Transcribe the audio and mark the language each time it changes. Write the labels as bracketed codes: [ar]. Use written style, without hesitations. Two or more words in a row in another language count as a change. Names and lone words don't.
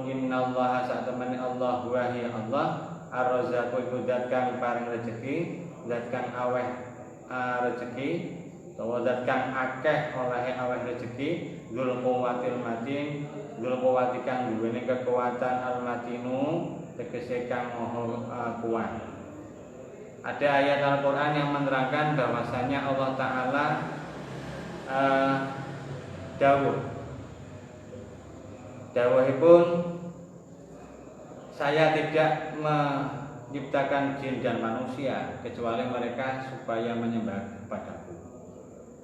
[jv] Innallaha sak temene Allah [ar] وهي الله الرزاق [jv] iku zat kang paring rezeki, zat kang aweh rezeki, utawa zat kang akeh olehe aweh rezeki, [ar] ذو القوة المتين، ذو القوة [jv] kang duweni kekuatan al-matinu, tegese kang maha kuat. [id] Ada ayat Al-Qur'an yang menerangkan bahwasanya Allah taala dawuhipun, saya tidak menciptakan jin dan manusia kecuali mereka supaya menyembah kepadaku.